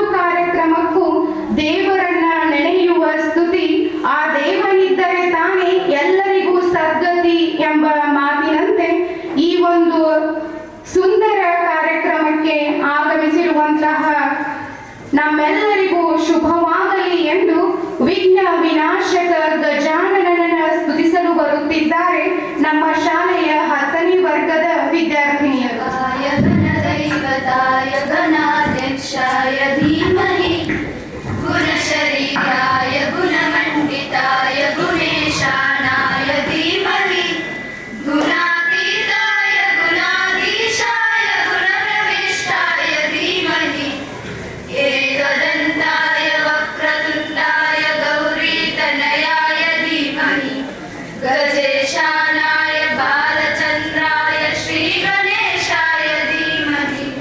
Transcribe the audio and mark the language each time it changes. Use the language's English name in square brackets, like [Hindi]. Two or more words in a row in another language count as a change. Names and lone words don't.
[Kannada] ಕಾರ್ಯಕ್ರಮಕ್ಕೂ ದೇವರನ್ನ ನೆನೆಯುವ ಸ್ತುತಿ, ಆ ದೇವನಿದ್ದರೆ ತಾನೇ ಎಲ್ಲರಿಗೂ ಸದ್ಗತಿ ಎಂಬ ಮಾತಿನಂತೆ ಈ ಒಂದು ಸುಂದರ ಕಾರ್ಯಕ್ರಮಕ್ಕೆ ಆಗಮಿಸಿರುವಂತಹ ನಮ್ಮೆಲ್ಲರಿಗೂ ಶುಭವಾಗಲಿ ಎಂದು ವಿಘ್ನ ವಿನಾಶಕ ಗಜಾನನನ ಸ್ತುತಿಸಲು ಬರುತ್ತಿದ್ದಾರೆ ನಮ್ಮ ಶಾಲೆಯ 10ನೇ ವರ್ಗದ ವಿದ್ಯಾರ್ಥಿನಿಯರು. [Sanskrit] दैवताय गणाध्यक्षाय धीमहि गुणशरीराय गुणमण्डिताय गुणेशानाय धीमहि गुणातीताय गुणाधीशाय गुणप्रविष्टाय धीमहि एकदन्ताय वक्रतुण्डाय गौरीतनयाय धीमहि गजेशानाय बालचन्द्राय श्रीगणेशाय धीमहि